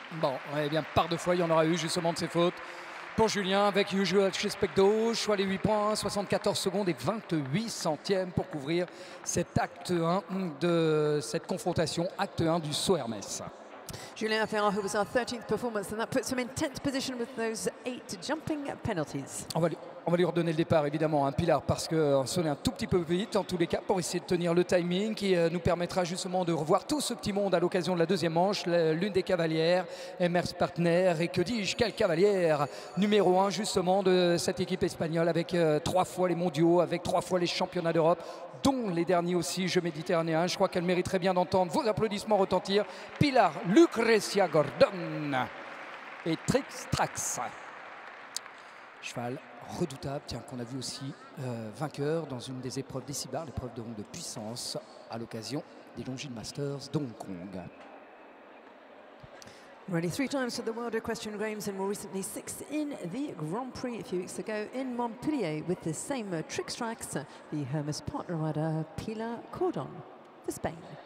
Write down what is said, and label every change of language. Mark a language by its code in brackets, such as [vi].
[fr] Bon, eh bien, par 2 fois, il y en aura eu justement de ces fautes. Pour Julien, avec Usual Suspecto, choix les 8 points, 74 secondes et 28 centièmes pour couvrir cet acte 1 de cette confrontation, acte 1 du saut Hermès. [en] Julien Ferrand, who was our 13th performance, and that puts him in 10th position with those 8 jumping penalties. [fr] On va lui redonner le départ, évidemment, Pilar, parce qu'on sonne un tout petit peu vite, en tous les cas, pour essayer de tenir le timing qui nous permettra justement de revoir tout ce petit monde à l'occasion de la deuxième manche. L'une des cavalières, Emers Partner, et que dis-je, quelle cavalière numéro 1 justement de cette équipe espagnole, avec 3 fois les mondiaux, avec 3 fois les championnats d'Europe, dont les derniers aussi, Jeux méditerranéens. Je crois qu'elle mériterait bien d'entendre vos applaudissements retentir. Pilar Lucrecia Gordon et Trix Trax. Cheval redoutable, tiens, qu'on a vu aussi vainqueur dans une des épreuves des Cibars, l'épreuve de puissance à l'occasion des Longines Masters d'Hong Kong. [en] Already 3 times to the World Equestrian Games and more recently 6th in the Grand Prix a few weeks ago in Montpellier with the same Trix Trax, the Hermes partner rider Pilar Cordon for Spain.